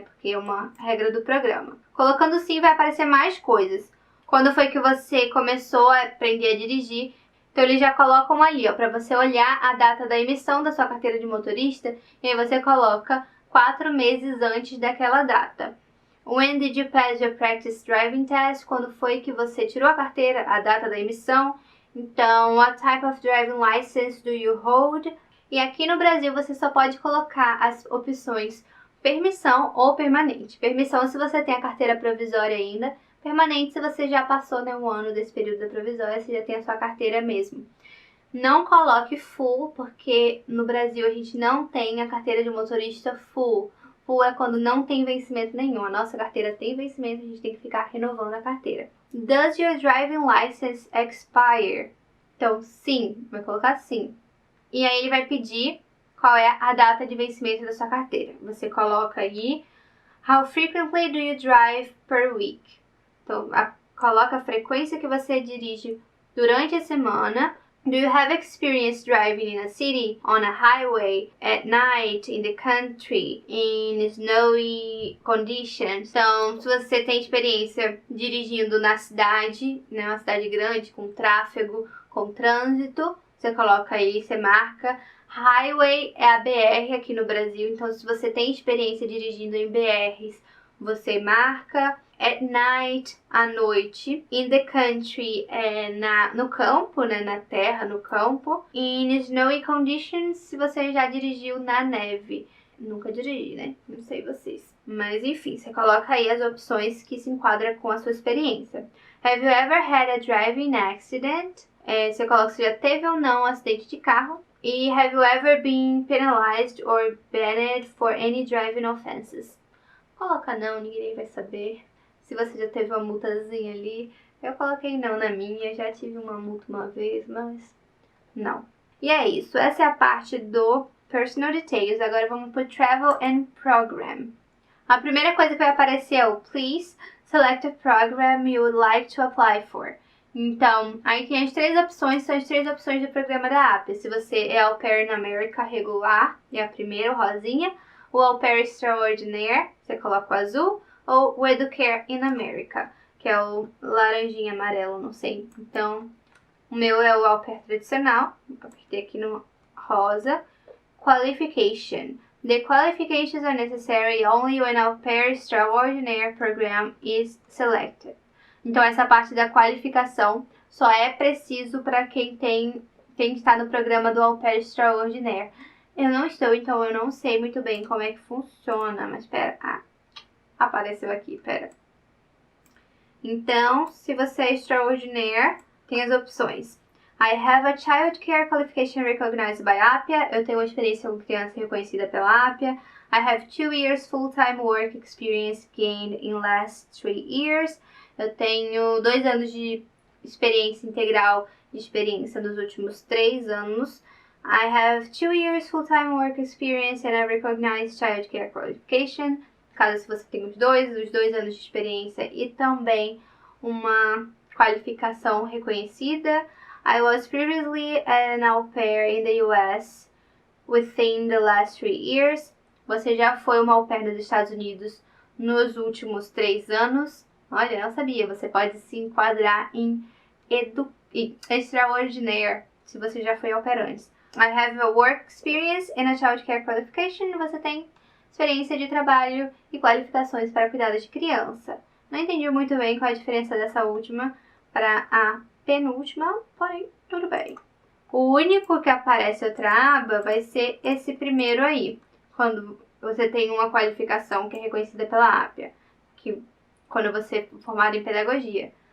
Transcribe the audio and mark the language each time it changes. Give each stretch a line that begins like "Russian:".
Portuguese: Porque é uma regra do programa. Colocando sim vai aparecer mais coisas. Quando foi que você começou a aprender a dirigir. Então eles já colocam ali, ó, para você olhar a data da emissão da sua carteira de motorista. E aí você coloca 4 meses antes daquela data.
English: When did you pass your practice driving test?
Portuguese: Quando foi que você tirou a carteira, a data da emissão. Então,
English: what type of driving license do you hold?
Portuguese: E aqui no Brasil você só pode colocar as opções permissão ou permanente. Permissão se você tem a carteira provisória ainda. Permanente se você já passou, né, um ano desse período da provisória, você já tem a sua carteira mesmo. Não coloque full, porque no Brasil a gente não tem a carteira de motorista full. Full é quando não tem vencimento nenhum. A nossa carteira tem vencimento, a gente tem que ficar renovando a carteira.
English: Does your driving license expire?
Portuguese: Então, sim. Vai colocar sim. E aí ele vai pedir qual é a data de vencimento da sua carteira. Você coloca aí,
English: how frequently do you drive per week?
Portuguese: Então, coloca a frequência que você dirige durante a semana.
English: Do you have experience driving in a city, on a highway, at night, in the country, in snowy conditions?
Portuguese: Então, se você tem experiência dirigindo na cidade, né, uma cidade grande, com tráfego, com trânsito, você coloca aí, você marca. Highway é a BR aqui no Brasil, então se você tem experiência dirigindo em BRs, você marca.
English: At night,
Portuguese: à noite.
English: In the country,
Portuguese: no campo, né, na terra, no campo.
English: In snowy conditions,
Portuguese: se você já dirigiu na neve. nunca dirigi, né? Não sei vocês. Mas enfim, você coloca aí as opções que se enquadram com a sua experiência.
English: Have you ever had a driving accident?
Portuguese: Você coloca se já teve ou não um acidente de carro. E
English: have you ever been penalized or banned for any driving offenses?
Portuguese: Coloca não, ninguém vai saber. Se você já teve uma multazinha ali. Eu coloquei não na minha, já tive uma multa uma vez, mas não. E é isso, essa é a parte do Personal Details. Agora vamos para o Travel and Program. A primeira coisa que vai aparecer é o
English: Please select a program you would like to apply for.
Portuguese: Então, aí tem as três opções, são as três opções do programa da APIA. Se você é Au Pair in America regular, é a primeira, o rosinha. O Au Pair Extraordinaire, você coloca o azul. Ou o Educare in America, que é o laranjinha amarelo, não sei. Então, o meu é o Au Pair tradicional. Apertei aqui no rosa. Qualification.
English: The qualifications are necessary only when Au Pair Extraordinaire program is selected.
Portuguese: Então, essa parte da qualificação só é preciso para quem está no programa do Au Pair Extraordinaire. Eu não estou, então eu não sei muito bem como é que funciona, mas espera. Apareceu aqui, pera. Então, se você é extraordinaire, tem as opções.
English: I have a child care qualification recognized by APIA.
Portuguese: Eu tenho uma experiência com criança reconhecida pela APIA.
English: I have 2 years full-time work experience gained in last 3 years.
Portuguese: Eu tenho 2 anos de experiência integral de experiência nos últimos 3 anos.
English: I have 2 years full-time work experience and a recognized child care qualification.
Portuguese: Caso se você tem os 2 anos de experiência e também uma qualificação reconhecida.
English: I was previously an au pair in the US within the last 3 years.
Portuguese: Você já foi uma au pair nos Estados Unidos nos últimos 3 anos. Olha, eu não sabia, você pode se enquadrar em extraordinaire se você já foi au pair antes.
English: I have a work experience and a child care qualification.
Portuguese: Você tem experiência de trabalho e qualificações para cuidado de criança. Não entendi muito bem qual a diferença dessa última para a penúltima, porém, tudo bem. O único que aparece outra aba vai ser esse primeiro aí, quando você tem uma qualificação que é reconhecida pela APIA, que quando você é formado em pedagogia.